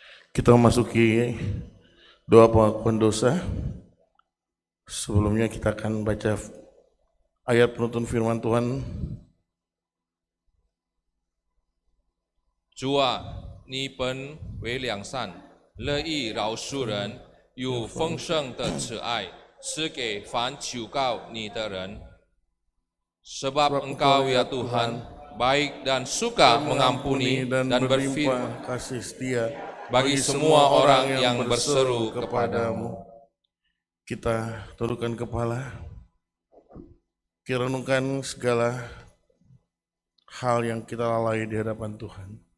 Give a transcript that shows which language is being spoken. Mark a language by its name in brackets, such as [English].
[Indonesian] Kita memasuki doa pengakuan dosa. Sebelumnya kita akan baca ayat penuntun firman Tuhan. [Chinese] 主啊，你本为良善，乐意饶恕人，有丰盛的慈爱，赐给凡求告你的人。 [Indonesian] Sebab Engkau ya Tuhan, baik dan suka mengampuni dan berfirman berlimpah kasih setia bagi semua orang yang berseru kepadamu. Kita tundukkan kepala, kita renungkan segala hal yang kita lalai di hadapan Tuhan.